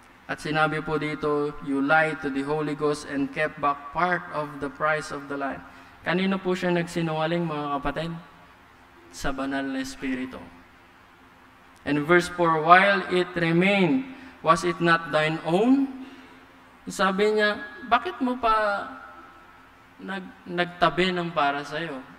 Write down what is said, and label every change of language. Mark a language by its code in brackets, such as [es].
[tl] At sinabi po dito, [en] you lied to the Holy Ghost and kept back part of the price of the land. [tl] Kanino po siya nagsinungaling, mga kapatid? Sa banal na Espiritu. [en] And verse 4, while it remained, was it not thine own? [tl] Sabi niya, bakit mo pa nagtabi ng para sa'yo?